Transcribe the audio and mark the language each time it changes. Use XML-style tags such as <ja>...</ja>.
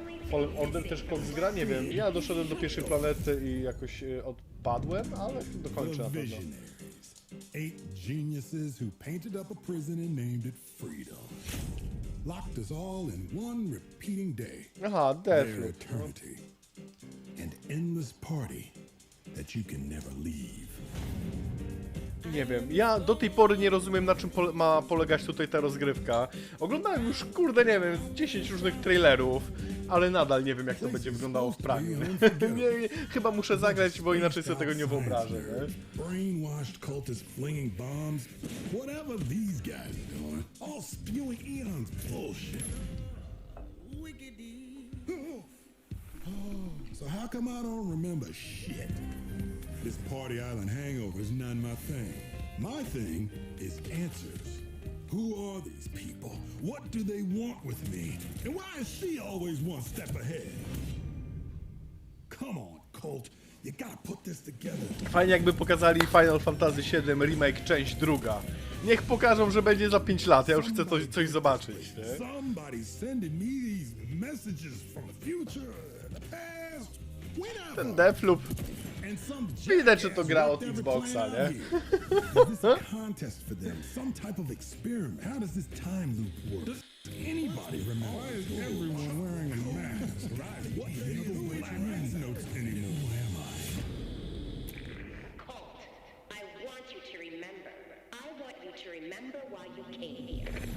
<pl>Fallen Order też koks gra? Nie wiem. Ja doszedłem do pierwszej planety i jakoś odpadłem, ale dokończę na pewno.</pl> <en>8 geniuses who painted up a prison and named it freedom. Locked us all in one repeating day.</en> <pl>Aha, Deathloop.</pl> <en>Eternity. An endless party that you can never leave.</en> <pl>Nie wiem, ja do tej pory nie rozumiem na czym ma polegać tutaj ta rozgrywka. Oglądałem już, kurde, nie wiem, 10 różnych trailerów, ale nadal nie wiem jak to będzie wyglądało w praniu. Chyba muszę zagrać, bo inaczej sobie tego nie wyobrażę, nie?</pl> <en>Brainwashed cultists flinging bombs, whatever these guys are doing, all spewing Eon's bullshit. So how come I don't remember shit? This Party Island hangover is not my thing. My thing is answers. Who are these people? What do they want with me? And why is she always one step ahead? Come on, Colt. You gotta put this together.</en> <pl>Fajnie jakby pokazali Final Fantasy VII Remake część druga. Niech pokażą, że będzie za 5 lat. Ja już chcę coś zobaczyć, nie?</pl> <en>Somebody's sending me these messages from the future, the past, whenever.</en> <pl>Ten Deathloop. Widać, że to gra od Xboxa, nie?</pl> <en>Is this a contest for them? Some type of experiment? How does this time loop work? Does anybody remember? Why is everyone wearing a mask? What the other notes anymore? Who am I? Colt, I want you to remember. I want you to remember why you came here.</en>